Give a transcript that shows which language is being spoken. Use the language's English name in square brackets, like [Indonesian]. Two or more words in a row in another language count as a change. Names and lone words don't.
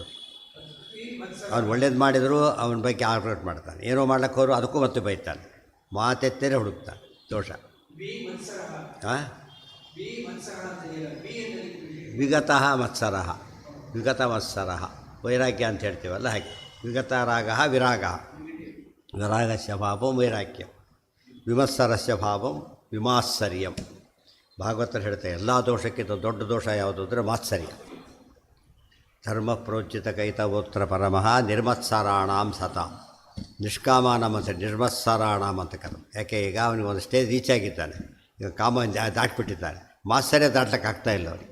[Kannada] ಅವ್ನು ಒಳ್ಳೇದು ಮಾಡಿದರೂ ಅವನ ಬಗ್ಗೆ ಆರ್ಗ್ರೇಟ್ ಮಾಡ್ತಾನೆ, ಏನೋ ಮಾಡ್ಲಿಕ್ಕೆ ಹೋದ್ರು ಅದಕ್ಕೂ ಮತ್ತೆ ಬೈತಾನೆ, ಮಾತೆತ್ತೇನೆ ಹುಡುಕ್ತಾನೆ ದೋಷ. [Sanskrit] ವಿಗತಃ ಮತ್ಸರಃ, ವಿಗತ ಮತ್ಸರಃ [Kannada] ವೈರಾಗ್ಯ ಅಂತ ಹೇಳ್ತೀವಲ್ಲ ಹಾಗೆ. [Sanskrit] ವಿಗತ ರಾಗ ವಿರಾಗ, ವಿರಾಗಸ್ಯ ಭಾವಂ ವೈರಾಗ್ಯಂ, ವಿಮತ್ಸರಸ್ಯ ಭಾವಂ ವಿಮಾತ್ಸರ್ಯಂ. [Kannada] ಭಾಗವತರು ಹೇಳ್ತಾರೆ ಎಲ್ಲ ದೋಷಕ್ಕಿಂತ ದೊಡ್ಡ ದೋಷ ಯಾವುದು ಅಂದರೆ ಮಾತ್ಸರ್ಯ. [Sanskrit] ಧರ್ಮ ಪ್ರೋಚಿತ ಕೈತವೋತ್ರ ಪರಮಃ ನಿರ್ಮತ್ಸರಾಣಾಂ ಸತಾಂ. [Kannada] ನಿಷ್ಕಾಮಾನಂ ಅಂತ ನಿರ್ಮತ್ಸರಾಣಾಂ ಅಂತ ಕರೆದು. ಯಾಕೆ ಈಗ ಅವನಿಗೆ ಒಂದು ಸ್ಟೇಜ್ ರೀಚ್ ಆಗಿದ್ದಾನೆ, ಈಗ ಕಾಮ ದಾಟಿಬಿಟ್ಟಿದ್ದಾನೆ, ಮಾತ್ಸರ್ಯ ದಾಟ್ಲಿಕ್ಕೆ ಆಗ್ತಾಯಿಲ್ಲ ಅವನಿಗೆ.